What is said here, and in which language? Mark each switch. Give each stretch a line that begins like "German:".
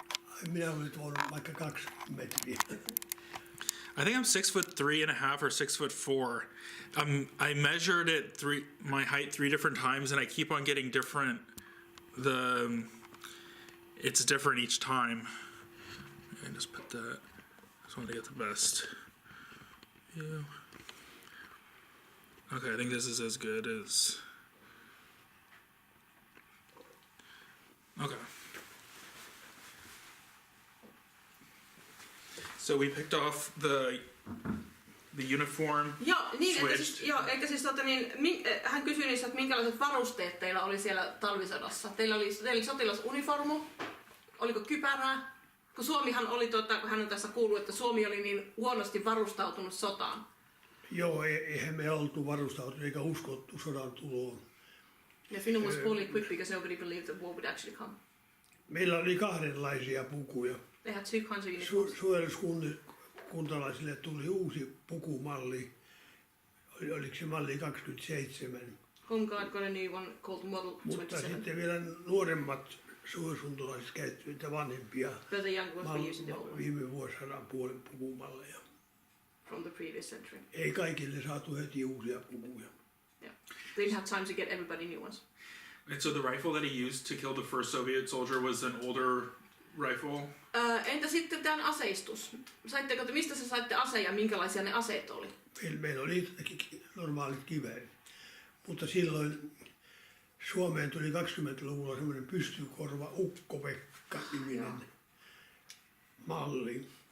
Finnish: Ai minä olen tuonut vaikka 20 metriä.
English: I think I'm 6'3.5" or 6'4". I measured it my height 3 different times, and I keep on getting different. It's different each time. And just put that. Just want to get the best. Yeah. Okay, I think this is as good as. Okay. So we picked off the uniform.
Finnish: Joo, niin, että
English: Switched.
Finnish: siis, joo, eikä siis hän kysyi niistä, että minkälaiset varusteet teillä oli siellä talvisodassa. Teillä oli sotilasuniformu, oliko kypärää? Kun Suomihan oli, kun hän on tässä kuullut, että Suomi oli niin huonosti varustautunut sotaan. Joo, eihän me oltu varustautunut eikä uskottu sodan tuloon.
English: Ja Finland was falling quick because nobody believed that war would actually come.
Finnish: Meillä oli kahdenlaisia pukuja.
English: They had two kinds of uniforms.
Finnish: Suojeluskuntalaisille tuli uusi pukumalli. Oliko se malli 27?
English: Home Guard got a new one called Model
Finnish: Mutta
English: 27.
Finnish: sitten vielä nuoremmat suojeluskuntalaiset käyttivät vanhempia
English: But the young ones were using the old one
Finnish: viime vuosisadan puolen pukumalleja.
English: from the previous century.
Finnish: Ei kaikille saatu heti uusia pukuja.
English: Yeah. They didn't have time to get everybody new ones. And so the rifle that he used to kill the first Soviet soldier was an older rifle.
Finnish: Entä sitten tämän aseistus? Mistä sä saitte aseen ja minkälaisia ne aseet oli? Meillä oli normaalit kiväärit, mutta silloin Suomeen tuli 20-luvulla semmoinen pystykorva Ukko-Pekka-niminen malli.